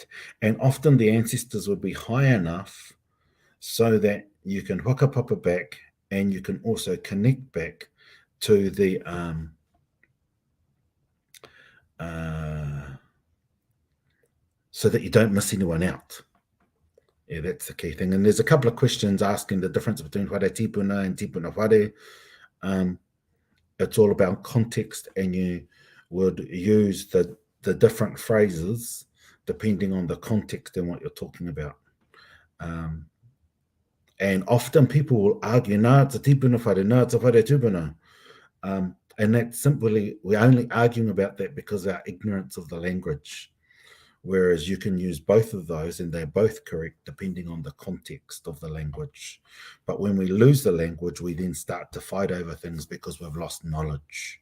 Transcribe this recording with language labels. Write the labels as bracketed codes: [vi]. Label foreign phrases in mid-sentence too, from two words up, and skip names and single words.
[en] And often the ancestors would be high enough so that you can whakapapa back, and you can also connect back to the so that you don't miss anyone out. Yeah, that's the key thing. And there's a couple of questions asking the difference between [mi] whare tipuna [en] and [mi] tipuna whare. [en] It's all about context, and you would use the different phrases depending on the context and what you're talking about. And often people will argue, no, it's a [mi] tipuna whare, [en] no, it's a [mi] whare tupuna. [en] And that's simply, we're only arguing about that because of our ignorance of the language. Whereas you can use both of those and they're both correct depending on the context of the language. But when we lose the language, we then start to fight over things because we've lost knowledge.